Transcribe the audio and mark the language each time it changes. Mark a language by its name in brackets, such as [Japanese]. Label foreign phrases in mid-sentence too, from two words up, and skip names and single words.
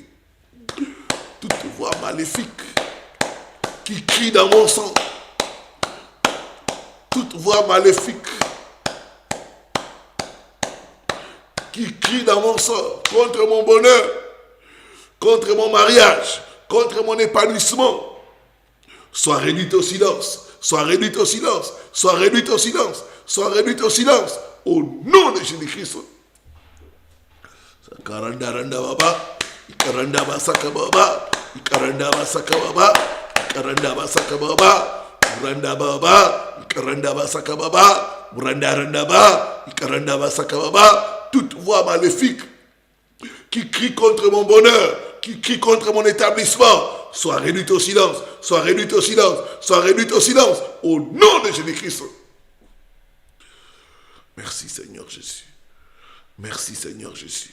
[French] Toute voix maléfique qui crie dans mon sang, toute voix maléfique qui crie dans mon sang contre mon bonheur, contre mon mariage, contre mon épanouissement, soit réduite au silence, soit réduite au silence, soit réduite au silence, soit réduite au silence, au nom de Jésus-Christ. Karanda randa baba, karanda basaka baba, karanda basaka baba, karanda basaka baba, randa baba, karanda basaka baba, randa randa baba, karanda basaka baba. Toute voix maléfique qui crie contre mon bonheur, qui crie contre mon établissement, soit réduite au silence, soit réduite au silence, soit réduite au silence, au nom de Jésus-Christ. Merci Seigneur Jésus. Merci Seigneur Jésus.